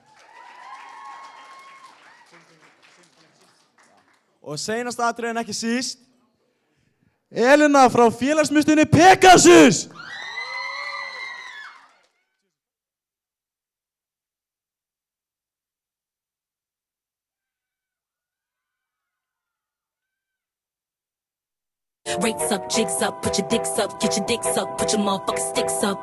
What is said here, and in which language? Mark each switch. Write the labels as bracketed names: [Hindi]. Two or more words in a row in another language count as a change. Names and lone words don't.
[Icelandic] Og seinast atriði en ekki síst. Elina frá félagsmiðstöðinni Pegasus! [English] Rates up, jigs up, put your dicks up, get your dicks up, put your motherfucking sticks up.